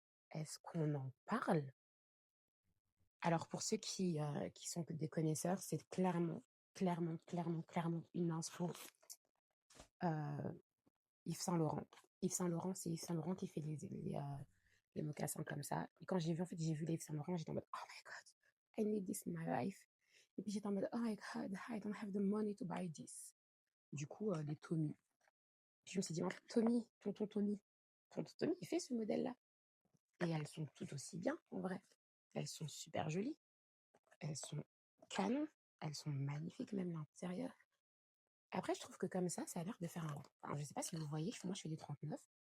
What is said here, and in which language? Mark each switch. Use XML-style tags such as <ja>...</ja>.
<fr>Est-ce qu'on en parle? Alors, pour ceux qui sont des connaisseurs, c'est clairement, clairement, clairement, clairement une inspo Yves Saint Laurent. Yves Saint Laurent, c'est Yves Saint Laurent qui fait les mocassins comme ça. Et quand j'ai vu, en fait, j'ai vu les Yves Saint Laurent, j'étais en mode,</fr> <en>oh my God, I need this in my life.</en> <fr>Et puis j'étais en mode,</fr> <en>oh my God, I don't have the money to buy this.</en> <fr>Du coup, les Tommy. Puis je me suis dit, oh, Tommy, tonton Tommy, il fait ce modèle-là. Et elles sont tout aussi bien, en vrai. Elles sont super jolies. Elles sont canon. Elles sont magnifiques, même l'intérieur. Après, je trouve que comme ça a l'air de faire un... Enfin, je sais pas si vous voyez, moi je fais des 39.</fr>